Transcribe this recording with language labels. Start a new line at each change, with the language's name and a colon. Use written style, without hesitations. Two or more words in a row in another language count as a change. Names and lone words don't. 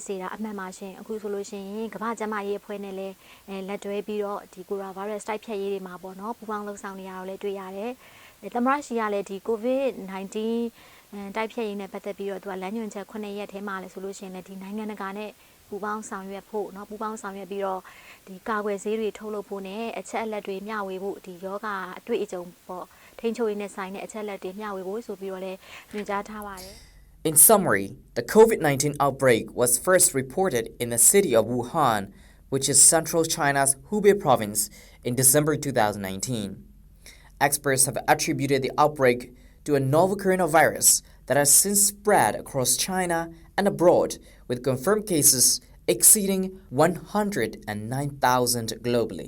Burmese: စေတာအမှန်ပါရှင်အခုဆိုလို့ရှိရင်ကမ္ဘာ့ကျန်းမာရေးအဖွဲ့နဲ့လည်းလက်တွဲပြီးတော့ဒီ coronavirus တိုက်ဖြတ်ရေးတွေမှာပေါ့နော်ပူးပေါင်းလှုပ်ဆောင်နေရတော့လည်းတွေ့ရတယ်။သမရရှိကလည်းဒီ COVID-19 တိုက်ဖြတ်ရေးနဲ့ပတ်သက်ပြီးတော့သူကလမ်းညွှန်ချက်9ရက်ထဲမှာလည်းဆိုလို့ရှိရင်လည်းဒီနိုင်ငံတကာနဲ့ပူပေါင်းဆောင်ရွက်ဖို့เนาะပူပေါင်းဆောင်ရွက်ပြီးတော့ဒီကာကွယ်ဆေးတွေထုတ်လုပ်ဖို့နဲ့အချက်အလက်တွေမျှဝေဖို့ဒီယောဂအတွေ့အကြုံပေါ့ထိန်းချုပ်ရေးနဲ့ဆိုင်တဲ့အချက်အလက်တွေမျှဝေဖို့ဆိုပြီးတော့လည်းညွှန်ကြားထားပါတယ်
English: In summary, the COVID-19 outbreak was first reported in the city of Wuhan, which is central China's Hubei province, in December 2019. Experts have attributed the outbreak to a novel coronavirus that has since spread across China and abroad, with confirmed cases exceeding 109,000 globally.